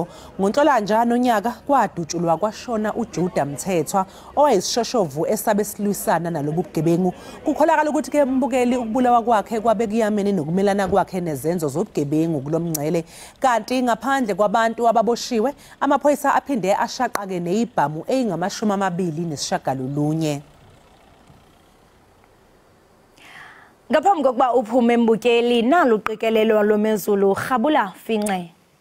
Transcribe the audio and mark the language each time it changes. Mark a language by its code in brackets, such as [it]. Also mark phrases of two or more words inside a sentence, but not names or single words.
[zu] NgoNhlolanja nonyaka kwadutshulwa kwashona uJuda Mthethwa owayisishoshovu esabe silwisana nalobu bugebengu. Kukholakala ukuthi ke mbukeli ukubulawa kwakhe kwabe kuyamene nokumelana kwakhe nezenzo zobugebengu kulomngcele. Kanti ngaphandle kwabantu ababoshiwe amaphoyisa aphinde ashaqake nezibhamu ezingama29. Ngaphambi kokuba uphume mbukeli nalo uqikelelo lomezulu Rhabula Finqe.